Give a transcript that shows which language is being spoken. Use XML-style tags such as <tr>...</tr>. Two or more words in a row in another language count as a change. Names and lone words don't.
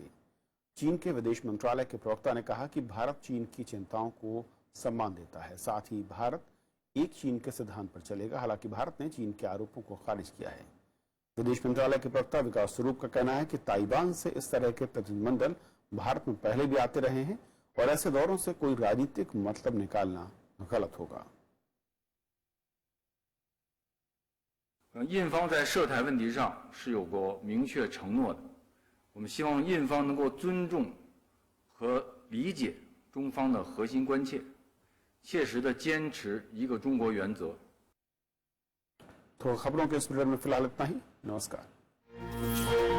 <hi>चीन के विदेश मंत्रालय के प्रवक्ता ने कहा कि भारत चीन की चिंताओं को सम्मान देता है, साथ ही भारत एक चीन के सिद्धांत पर चलेगा। हालांकि भारत ने चीन के आरोपों को खारिज किया है। विदेश मंत्रालय के प्रवक्ता विकास स्वरूप का कहना है कि ताइवान से इस तरह के प्रतिनिधिमंडल भारत में पहले भी आते रहे हैं और ऐसे दौरों से कोई राजनीतिक मतलब निकालना गलत होगा।</hi> <zh>印方在涉台问题上是有过明确承诺的，我们希望印方能够尊重和理解中方的核心关切，切实的坚持一个中国原则。</zh> <hi>तो खबरों के इस बुलेटिन में फिलहाल इतना ही। नमस्कार।</hi>